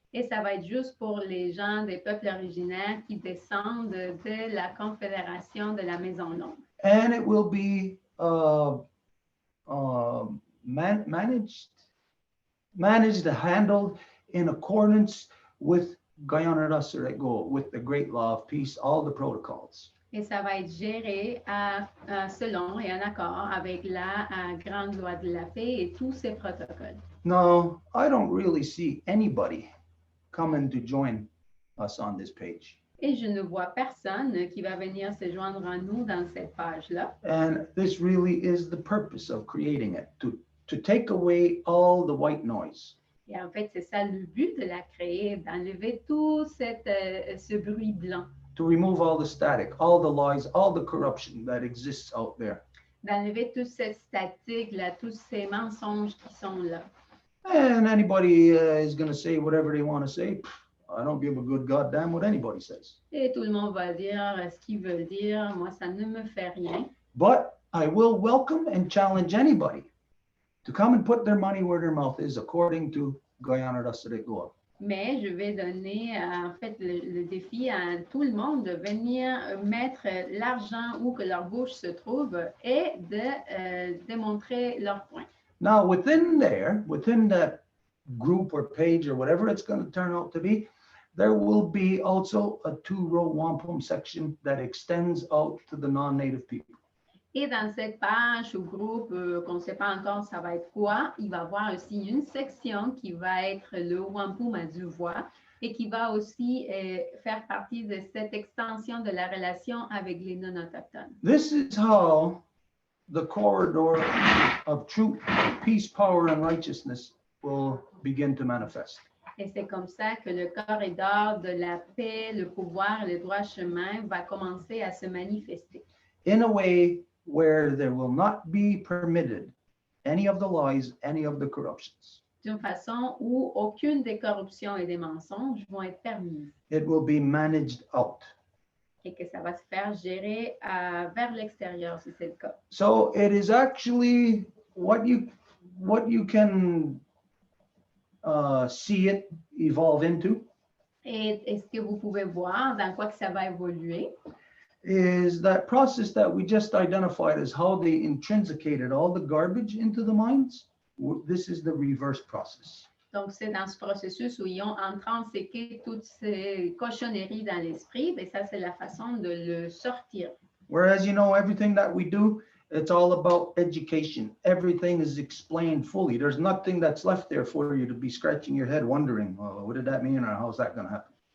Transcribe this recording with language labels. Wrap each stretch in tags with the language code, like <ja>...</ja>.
<fr>Et ça va être juste pour les gens des peuples originaires qui descendent de la Confédération de la Maison Longue.</fr> <en>And it will be managed and handled in accordance with Guyana Goa, with the Great Law of Peace, all the protocols.</en> <fr>Et ça va être géré selon et en accord avec la grande loi de la paix et tous ces protocoles.</fr> <en>No, I don't really see anybody coming to join us on this page.</en> <fr>Et je ne vois personne qui va venir se joindre à nous dans cette page-là.</fr> <en>And this really is the purpose of creating it, to take away all the white noise.</en> <fr>Et en fait, c'est ça le but de la créer, d'enlever tout ce bruit blanc.</fr> <en>To remove all the static, all the lies, all the corruption that exists out there.</en> <fr>D'enlever toute cette statique, là, tous ces mensonges qui sont là.</fr> <en>And anybody is going to say whatever they want to say. I don't give a good goddamn what anybody says.</en> <fr>Et tout le monde va dire ce qu'ils veulent dire. Moi, ça ne me fait rien.</fr> <en>But I will welcome and challenge anybody to come and put their money where their mouth is, according to Guyana Goa.</en> <fr>Mais je vais donner en fait le défi à tout le monde de venir mettre l'argent où que leur bouche se trouve et de démontrer leur point.</fr> <en>Now, within there, within that group or page or whatever it's going to turn out to be, there will be also a 2-row wampum section that extends out to the non-native people.</en> <fr>Et dans cette page ou groupe qu'on ne sait pas encore ça va être quoi, il va y avoir aussi une section qui va être le Wampum à deux voix et qui va aussi faire partie de cette extension de la relation avec les non-autochtones.</fr> <en>This is how the corridor of truth, peace, power, and righteousness will begin to manifest.</en> <fr>Et c'est comme ça que le corridor de la paix, le pouvoir et le droit chemin va commencer à se manifester.</fr> <en>In a way where there will not be permitted any of the lies, any of the corruptions.</en> <fr>D'une façon où aucune des corruptions et des mensonges vont être permises.</fr> <en>It will be managed out.</en> <fr>Et que ça va se faire gérer vers l'extérieur si c'est le cas.</fr> <en>So it is actually what you can see it evolve into</en> <fr>Et ce que vous pouvez voir dans quoi que ça va évoluer,</fr> <en>is that process that we just identified as how they intrinsicated all the garbage into the minds. This is the reverse process.</en> <fr>donc c'est dans ce processus où ils ont intrinsèqué toutes ces cochonneries dans l'esprit, et ça c'est la façon de le sortir.</fr> <en>Whereas, everything that we do, it's all about education. Everything is explained fully. There's nothing that's left there for you to be scratching your head wondering, oh, what did that mean or how's that going to happen?</en>